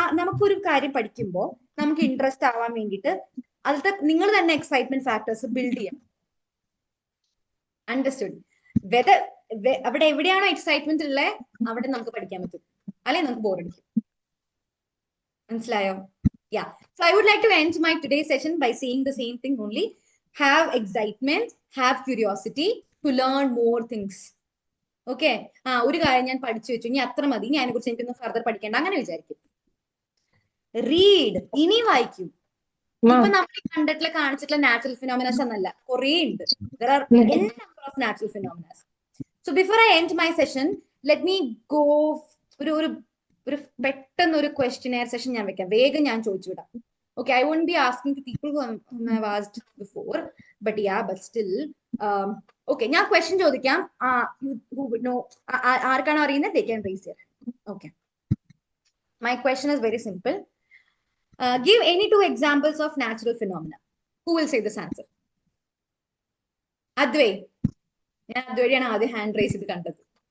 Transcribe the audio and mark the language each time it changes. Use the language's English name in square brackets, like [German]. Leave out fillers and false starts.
[Malayalam] നമുക്കൊരു കാര്യം പഠിക്കുമ്പോൾ നമുക്ക് ഇൻട്രസ്റ്റ് ആവാൻ വേണ്ടിയിട്ട് അതിലത്തെ നിങ്ങൾ തന്നെ എക്സൈറ്റ്മെന്റ് ഫാക്ടേഴ്സ് ബിൽഡ് ചെയ്യണം. അണ്ടർസ്റ്റുഡ്? വെദർ അവിടെ എവിടെയാണോ എക്സൈറ്റ്മെന്റ് ഉള്ളത് അവിടെ നമുക്ക് പഠിക്കാൻ പറ്റും, അല്ലെങ്കിൽ നമുക്ക് ബോറടിക്കും. മനസ്സിലായോ? Yeah. [English] So I would like to end my today's session by saying the same thing only. Have excitement, have curiosity to learn more things. Okay? [Malayalam] ഒരു കാര്യം ഞാൻ പഠിച്ചു വെച്ചു, ഇനി അത്ര മതി, ഇനി അതിനെ കുറിച്ച് എനിക്കൊന്ന് ഫർദർ പഠിക്കേണ്ട, അങ്ങനെ വിചാരിക്കും. റീഡ്, ഇനി വായിക്കും. ഇപ്പൊ നമ്മൾ കണ്ടിട്ടുള്ള കാണിച്ചിട്ടുള്ള നാച്ചുറൽ ഫിനോമിനാസ് എന്നല്ല, കുറേ ഉണ്ട്. [English] There are n number of natural phenomena. So before I end my session, let me go [Malayalam] ഒരു പെട്ടെന്ന് ഒരു ക്വസ്റ്റ്യനെയർ സെഷൻ ഞാൻ വെക്കാം. വേഗം ഞാൻ ചോദിച്ചു വിടാം. [English] Okay, I won't be asking to people who have asked before, but yeah, but still, okay, [Malayalam] ഞാൻ ക്വസ്റ്റ്യൻ ചോദിക്കാം. [English] Who would know? [Malayalam] ആർക്കാണോ അറിയുന്നത് [English] they can raise their hand. Okay, my question is very simple. Give any 2 examples of natural phenomena. Who will say this answer? [Malayalam] Advai. ഞാൻ അദ്വൈയാണ് ആദ്യം hand raise ചെയ്ത് കണ്ടത്.